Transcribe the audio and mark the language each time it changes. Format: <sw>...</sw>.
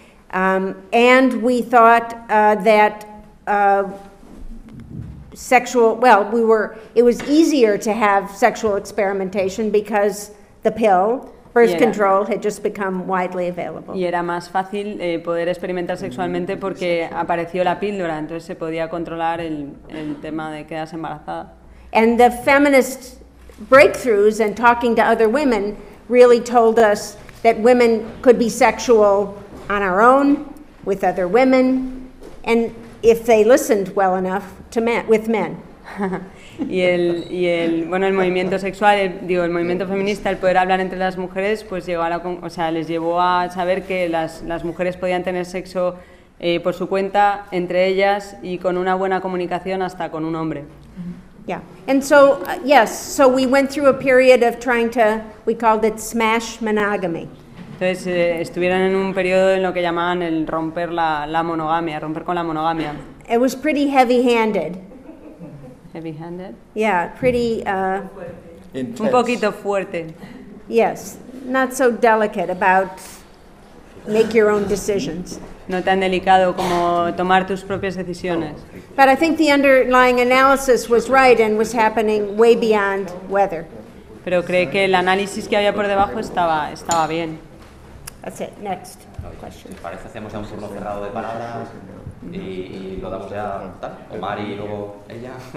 <en>And we thought that sexual, well, we were, it was easier to have sexual experimentation because the pill, birth control, had just become widely available.</en> <es>Y era más fácil poder experimentar sexualmente porque apareció la píldora, entonces se podía controlar el tema de quedarse embarazada.</es> <en>And the feminist breakthroughs and talking to other women really told us that women could be sexual on our own, with other women, and if they listened well enough to men, with men.</en> <es>El movimiento sexual, el movimiento feminista, el poder hablar entre las mujeres, pues les llevó a saber que las mujeres podían tener sexo por su cuenta, entre ellas, y con una buena comunicación hasta con un hombre.</es> <en>Yeah, and so, yes, so we went through a period of trying to, we called it smash monogamy.</en> <es>Entonces estuvieron en un periodo en lo que llamaban el romper la monogamia, romper con la monogamia.</es> <en>It was pretty heavy-handed. Heavy-handed? Yeah, pretty. Intense.</en> <es>Un poquito fuerte.</es> <en>Yes, not so delicate about make your own decisions.</en> <es>No tan delicado como tomar tus propias decisiones.</es> <en>But I think the underlying analysis was right and was happening way beyond weather.</en> <es>Pero creo que el análisis que había por debajo estaba bien.</es> <en>That's it. Next question.</en> <es>Si parece, hacemos ya un turno cerrado de palabras y lo damos ya a Omar y luego ella.</es>